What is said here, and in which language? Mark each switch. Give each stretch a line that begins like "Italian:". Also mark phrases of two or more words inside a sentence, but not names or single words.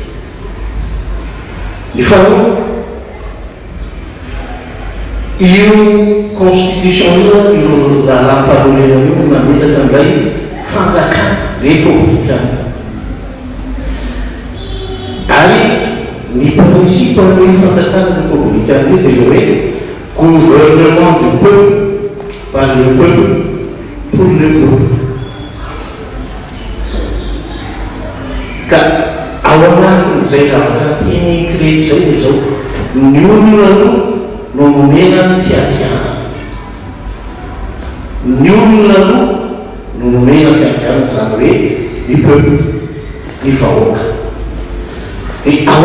Malagasy: efa io constitution io rahampalolena io mametaka indray fanjakana républicain ary ny principe hoe fanjakana républicain io dia hoe
French: gouvernement du peuple par le peuple pour le peuple
Malagasy: ka ao anatin'izay zavatra tiany créty zay dia zao ny olona no nomena ny fiantiana ny olona no nomena fiantiana zany hoe ny peuple ny vahoaka e ao